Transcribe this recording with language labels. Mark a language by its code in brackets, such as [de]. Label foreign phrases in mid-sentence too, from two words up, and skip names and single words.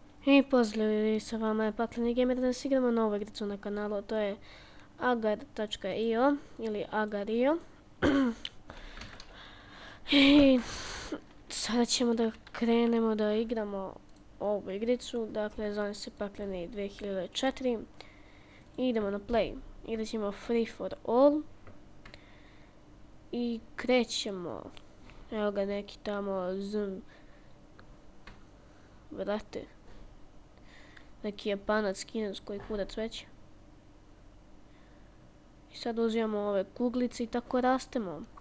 [sr] I pozdrav, sa vama je Pakleni Gamer, danas igramo novu igricu na kanalu, to je agar.io ili agario. I sada ćemo da krenemo da igramo ovu igricu, dakle zove se Pakleni 2004 i idemo na play. Igrat ćemo [en] free for all [sr] i krećemo. Evo ga neki tamo zoom, vrate. Neki Japanac, Kinac, koji kurac već. I sad uzimamo ove kuglice i tako rastemo.